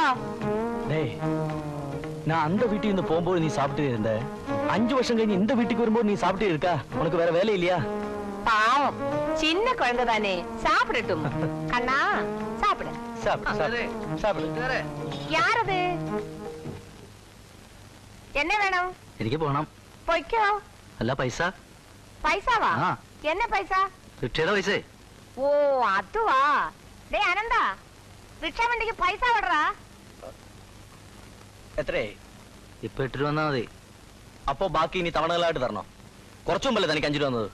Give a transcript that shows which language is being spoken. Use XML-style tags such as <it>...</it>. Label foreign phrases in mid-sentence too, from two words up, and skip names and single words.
<ta>டேய் நான் அந்த வீட்டுக்கு இருந்து போகும்போது நீ சாப்பிட்டு இருந்த, 5 வருஷம் கழிஞ்சு இந்த வீட்டுக்கு வரும்போது நீ சாப்பிட்டு இருக்கா? உனக்கு வேற வேலை இல்லையா? பாவம் சின்ன குழந்தை தானே, சாப்பிடட்டும். கண்ணா சாப்பிடு. சாப்பிடு சாப்பிடு. யார் அது? என்ன வேணும்?</ta> <ml>എനിക്ക് പോണം. പൊയ്ക്കോ. അല്ല പൈസ. പൈസവാ? என்ன പൈസ? റിക്ഷയുടെ പൈസ. ഓ അതുവാ. ഡേ അനന്താ, റിക്ഷ വണ്ടിക്ക് പൈസ വിടറാ. എത്രയായി? ഇപ്പൊ 8 രൂപ വന്നാ മതി. അപ്പോ ബാക്കി ഇനി തവണകളായിട്ട് തരണോ? കുറച്ചു മുമ്പല്ലേ തനിക്ക് 5 രൂപ വന്നത്?</ml>